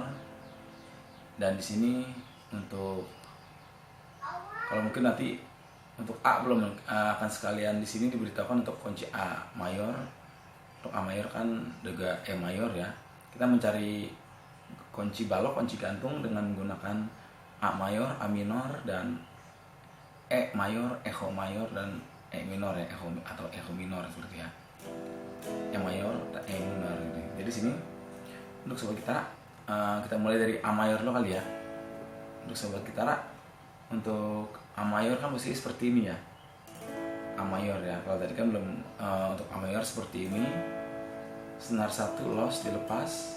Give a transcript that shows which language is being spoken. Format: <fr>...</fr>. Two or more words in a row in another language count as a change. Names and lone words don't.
<id>Dan di sini untuk kalau mungkin nanti untuk A belum akan sekalian di sini diberitahukan untuk kunci A mayor, Untuk A mayor kan juga E mayor ya. Kita mencari kunci balok, kunci gantung dengan menggunakan A mayor, A minor, dan E mayor, echo mayor, dan E minor ya, atau echo minor seperti ya. E mayor, E minor gitu. Jadi sini untuk sobat gitara kita mulai dari A mayor lo kali ya. Untuk sobat gitara, untuk A mayor kan posisi seperti ini ya. A mayor ya. Kalau tadi kan belum, untuk A mayor seperti ini. Senar 1 loss dilepas.</id>